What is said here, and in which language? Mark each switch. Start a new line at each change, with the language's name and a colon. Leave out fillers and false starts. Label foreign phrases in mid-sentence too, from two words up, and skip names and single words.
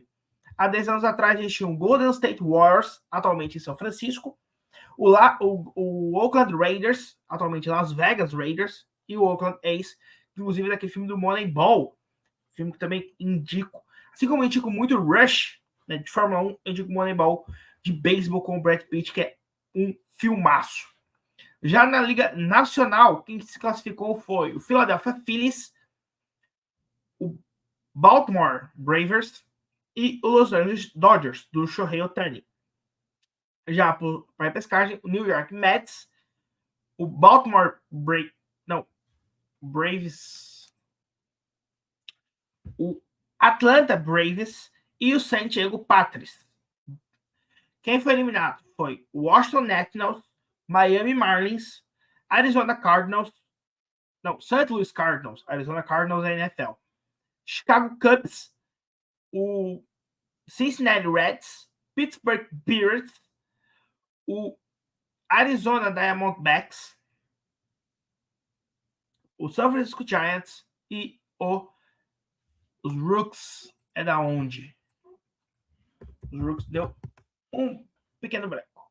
Portuguese: Há 10 anos atrás eles tinham o Golden State Warriors, atualmente em São Francisco, o Oakland Raiders, atualmente Las Vegas Raiders, e o Oakland A's, inclusive daquele filme do Moneyball, filme que também indico. Assim como eu indico muito Rush, né, de Fórmula 1, eu indico Moneyball de beisebol com o Brad Pitt, que é um filmaço. Já na Liga Nacional, quem se classificou foi o Philadelphia Phillies, o Baltimore Bravers e o Los Angeles Dodgers, do Shohei Ohtani. Já para a pescagem, o New York Mets, o Baltimore Braves, o Atlanta Braves e o San Diego Padres. Quem foi eliminado foi o Washington Nationals, Miami Marlins, Arizona Cardinals, St. Louis Cardinals, Arizona Cardinals é NFL, Chicago Cubs, o Cincinnati Reds, Pittsburgh Pirates, o Arizona Diamondbacks, o San Francisco Giants e os Rooks. É da onde? Os Rooks deu um pequeno branco.